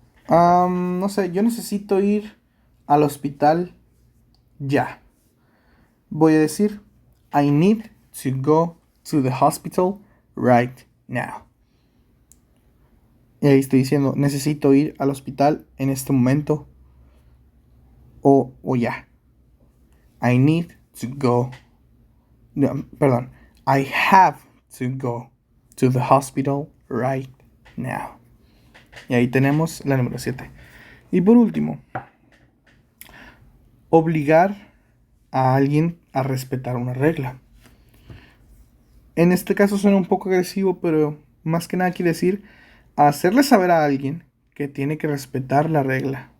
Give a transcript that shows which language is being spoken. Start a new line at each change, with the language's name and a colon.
Spanish: No sé, yo necesito ir al hospital ya. Voy a decir,
English: I need to go to the hospital right now.
Spanish: Y ahí estoy diciendo, necesito ir al hospital en este momento o ya.
English: I need to go.
Spanish: No, perdón.
English: I have to go to the hospital right now.
Spanish: Y ahí tenemos la número 7. Y por último, obligar a alguien a respetar una regla. En este caso suena un poco agresivo, pero más que nada quiere decir hacerle saber a alguien que tiene que respetar la regla.